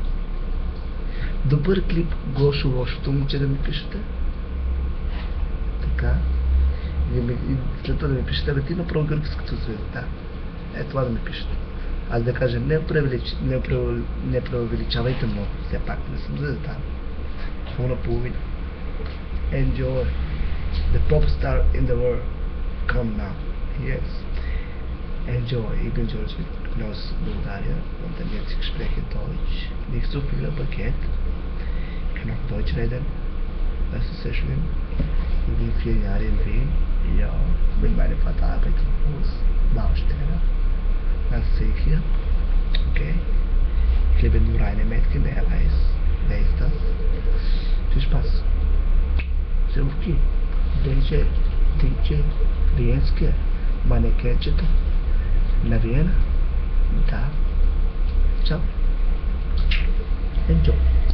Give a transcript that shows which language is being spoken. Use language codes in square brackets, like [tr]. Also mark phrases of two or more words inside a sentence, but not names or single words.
[bg] Добър клип, Гошо лошото момче да ми пишете. Така. И след това да ми пишете, бе, ти направо гръцката звезда. Е, това да ми пишете. Аз да кажа, не преувеличавайте много, все пак не съм звезда. Само наполовина. [en] Enjoy. The pop star in the world. Come now. Yes. Enjoy. [de] Ich bin George aus Bulgarien und dann jetzt ich spreche Deutsch. Nicht so viel, aber geht. Ich kann auch Deutsch reden. Das ist sehr schlimm. Ich bin 4 Jahre in Wien. Ja, mit meinem Vater arbeite ich als Bausteller. Das sehe ich hier. Okay. Ich liebe nur eine Mädchen, wer weiß. Wer ist das? Viel Spaß. Selfie. DJ Vienske. [bg] Манекенчето на Виена. Да. Чао. Enjoy.